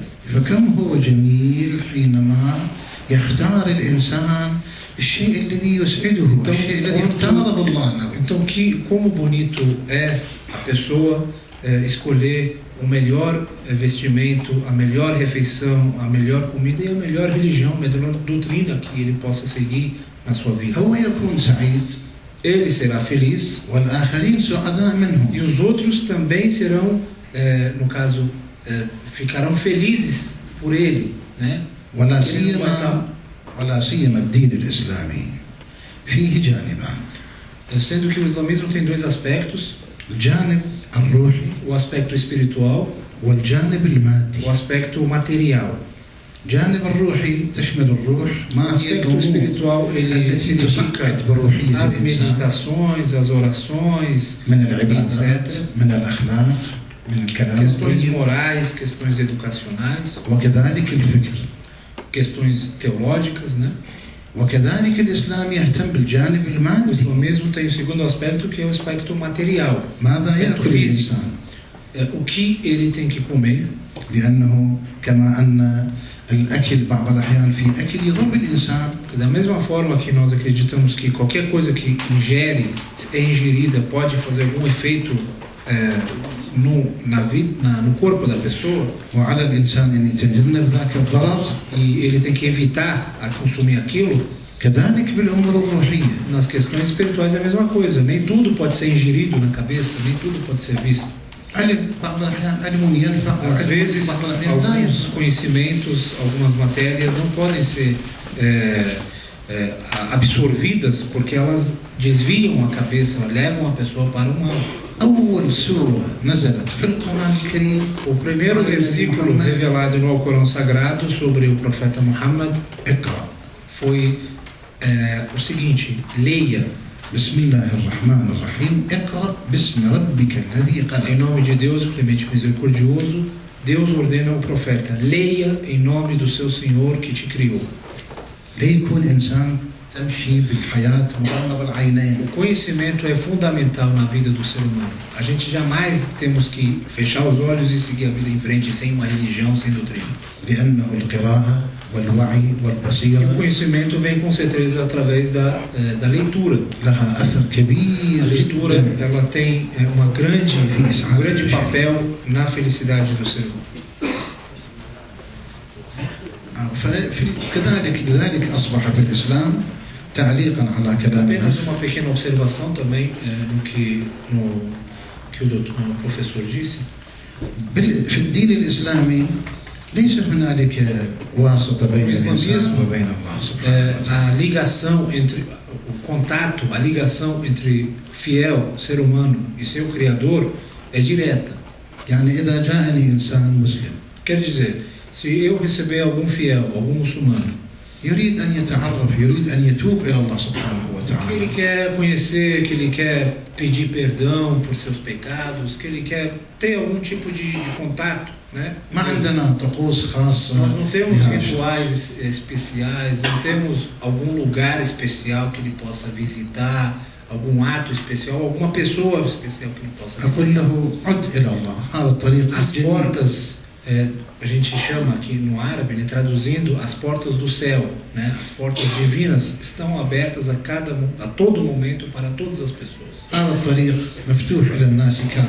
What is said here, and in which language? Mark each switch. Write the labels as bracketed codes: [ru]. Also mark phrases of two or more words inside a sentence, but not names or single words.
[ar] فكم هو جميل حينما يختار الإنسان الشيء الذي يسعده، الشيء الذي اختاره الله له. [pt] Então, como bonito é a pessoa escolher o melhor vestimento, a melhor refeição, a melhor comida e a melhor religião, a melhor doutrina que ele possa seguir na sua vida. [ar] هو يكون سعيد. [pt] Ele será feliz. [ar] والآخرين سعداء منه. [pt] E os outros também serão, no caso, ficarão felizes por ele, né? [ar] ولا سيما الدين الإسلامي فيه جانبان. [pt] Sendo que o islamismo tem 2 aspectos: [ar] الجانب الروحي [pt] o aspecto espiritual, [ar] والجانب المادي. [pt] o aspecto material. [ar] الجانب الروحي تشمل الروح ما هي [pt] O espiritual, ele significa as meditações, as orações, [ar] من العبادات [pt] etc. [ar] من الأخلاق من الكلام [pt] Questões [ar] الطيب [pt] morais, questões educacionais, [ar] وكذلك الفكر. [pt] questões teológicas, né? [ar] وكذلك الإسلام يهتم بالجانب [pt] O [ar] المادي. [pt] islamismo tem o segundo aspecto, que é o aspecto material, [ar] ماذا [pt] aspecto [ar] يأكل [pt] físico. [ar] الإنسان؟ [pt] O que ele tem que comer, [ar] لأنه كما أن الأكل بعض الأحيان في أكل يضر الإنسان. [pt] da mesma forma que nós acreditamos que qualquer coisa que é ingerida pode fazer algum efeito no corpo da pessoa, [ar] وعلى الإنسان أن يتجنب ذاك الضرر. [pt] e ele tem que evitar a consumir aquilo. [ar] كذلك بالأمور الروحية. [pt] Nas questões espirituais é a mesma coisa. Nem tudo pode ser ingerido na cabeça, nem tudo pode ser visto. [ar] علم بعض الأحيان علم ينفع [pt] Às vezes, [ar] بعض الأحيان لا [pt] alguns [ar] ينفع. [pt] conhecimentos, algumas matérias não podem ser absorvidas porque elas desviam a cabeça, levam a pessoa para o mal. [ar] أول سورة نزلت في القرآن الكريم. [pt] O primeiro versículo revelado no Alcorão Sagrado sobre o profeta Muhammad [ar] اقرأ. [pt] foi o seguinte: leia. [ar] بسم الله الرحمن الرحيم. اقرأ باسم ربك الذي [pt] Em [ar] خلق. [pt] nome de Deus, o clemente misericordioso, Deus ordena ao profeta: leia em nome do seu Senhor que te criou. [ar] ليكون إنسان تمشي بالحياة مغمض العينين. [pt] O conhecimento é fundamental na vida do ser humano. A gente jamais temos que fechar os olhos e seguir a vida em frente sem uma religião, sem doutrina. [ar] لأنه القراءة والوعي والبصيرة. [pt] O conhecimento vem com certeza através da leitura. [ar] لها أثر كبير. [pt] A leitura ela tem um grande papel na felicidade do ser humano. [ar] لذلك أصبح في الإسلام تعليقا على كلامنا. [pt] Apenas uma pequena observação também no que o professor disse. [ar] في الدين الإسلامي ليس هنالك واسطة بين الإنسان وبين الله سبحانه وتعالى. [pt] A ligação entre o contato, a ligação entre fiel, ser humano e seu criador é direta. [ar] يعني إذا جاءني إنسان مسلم. [pt] Quer dizer, se eu receber algum fiel, algum muçulmano, [ar] يريد أن يتعرف، يريد أن يتوب إلى الله سبحانه [pt] que ele [ar] وتعالى. [pt] quer conhecer, que ele quer pedir perdão por seus pecados, que ele quer ter algum tipo de contato, né? [ar] ما عندنا طقوس خاصة. [pt] Nós não temos [ar] لهذا. [pt] rituais especiais, não temos algum lugar especial que ele possa visitar, algum ato especial, alguma pessoa especial que ele possa [ar] أقول [pt] visitar. [ar] له عد إلى الله. هذا الطريق [pt] As [ar] الجديد. [pt] portas, a gente chama aqui no árabe, né, traduzindo, as portas do céu, né, as portas divinas estão abertas a todo momento para todas as pessoas. [ar] هذا الطريق مفتوح إلى الناس كافة.